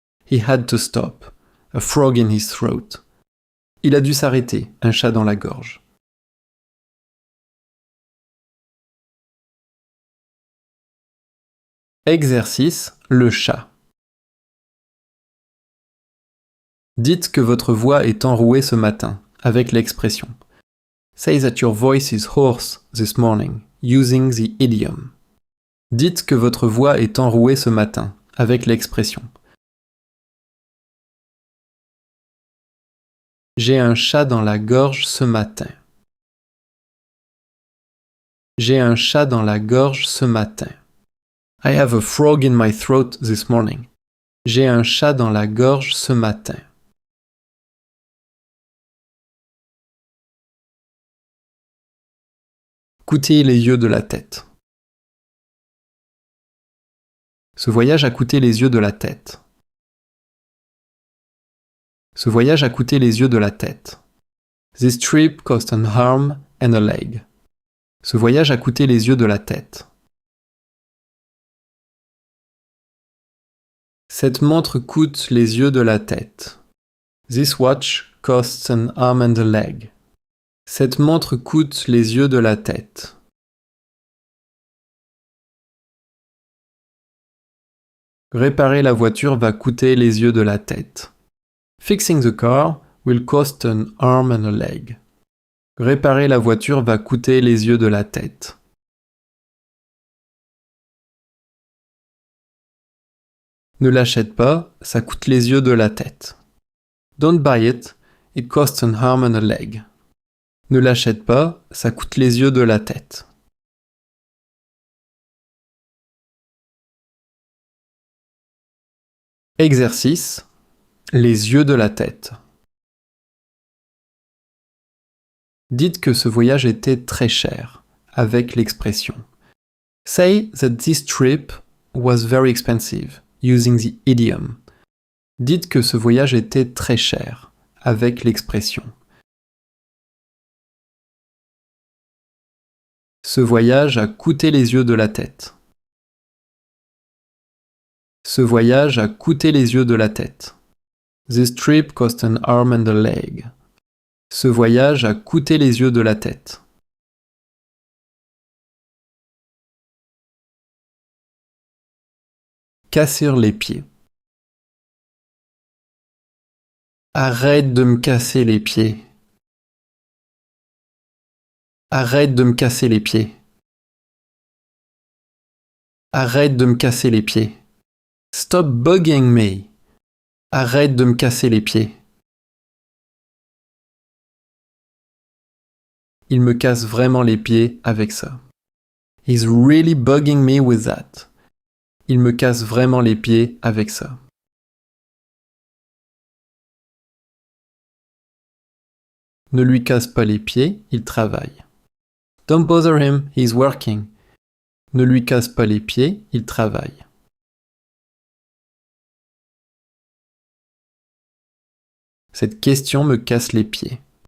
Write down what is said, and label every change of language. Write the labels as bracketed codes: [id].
[en] He had to stop, a frog in his throat. [fr] Il a dû s'arrêter, un chat dans la gorge. Exercice, le chat. Dites que votre voix est enrouée ce matin, avec l'expression. [en] Say that your voice is hoarse this morning, using the idiom. [fr] Dites que votre voix est enrouée ce matin, avec l'expression. J'ai un chat dans la gorge ce matin. J'ai un chat dans la gorge ce matin. [en] I have a frog in my throat this morning. [fr] J'ai un chat dans la gorge ce matin. Coûter les yeux de la tête. Ce voyage a coûté les yeux de la tête. Ce voyage a coûté les yeux de la tête. [en] This trip cost an arm and a leg. [fr] Ce voyage a coûté les yeux de la tête. Cette montre coûte les yeux de la tête. [en] This watch costs an arm and a leg. [fr] Cette montre coûte les yeux de la tête. Réparer la voiture va coûter les yeux de la tête. [en] Fixing the car will cost an arm and a leg. [fr] Réparer la voiture va coûter les yeux de la tête. Ne l'achète pas, ça coûte les yeux de la tête. [en] Don't buy it, it costs an arm and a leg. [fr] Ne l'achète pas, ça coûte les yeux de la tête. Exercice. Les yeux de la tête. Dites que ce voyage était très cher, avec l'expression. [en] Say that this trip was very expensive, using the idiom. [fr] Dites que ce voyage était très cher, avec l'expression. Ce voyage a coûté les yeux de la tête. Ce voyage a coûté les yeux de la tête. [en] This trip cost an arm and a leg. [fr] Ce voyage a coûté les yeux de la tête. Casser les pieds. Arrête de me casser les pieds. Arrête de me casser les pieds. Arrête de me casser les pieds. [en] Stop bugging me. [fr] Arrête de me casser les pieds. Il me casse vraiment les pieds avec ça. [en] He's really bugging me with that. [fr] Il me casse vraiment les pieds avec ça. Ne lui casse pas les pieds, il travaille. [en] Don't bother him, he's working. [fr] Ne lui casse pas les pieds, il travaille. Cette question me casse les pieds.